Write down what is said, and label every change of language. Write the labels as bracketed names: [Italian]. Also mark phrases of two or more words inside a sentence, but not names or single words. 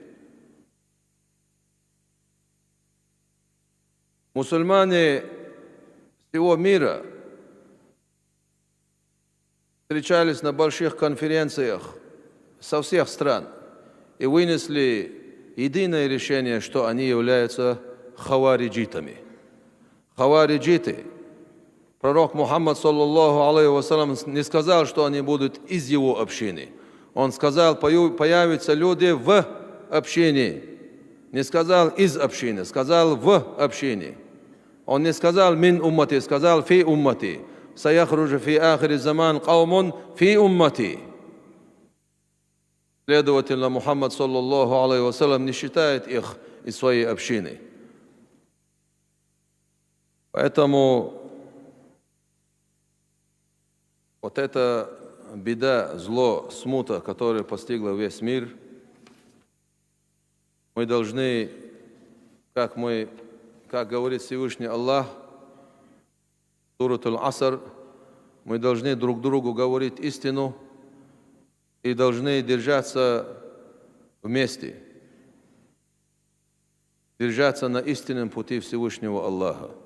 [Russian] Мусульмане всего мира встречались на больших конференциях со всех стран и вынесли единое решение, что они являются хавариджитами. Хавариджиты. Пророк Мухаммад, [Arabic] صلى الله عليه وسلم, [Russian] не сказал, что они будут из его общины. Он сказал, появятся люди в общине. Не сказал из общины, сказал в общине. Он не сказал [Arabic] من أمتي, [Russian] сказал [Arabic] في أمتي. سيخرج في آخر الزمان قوم في أمتي. [Russian] Следовательно, Мухаммад, [Arabic] صلى الله عليه وسلم, [Russian] не считает их из своей общины. Поэтому вот эта беда, зло, смута, которая постигла весь мир, мы должны, как говорит Всевышний Аллах, Сурат Аль-Аср, мы должны друг другу говорить истину и должны держаться вместе, держаться на истинном пути Всевышнего Аллаха.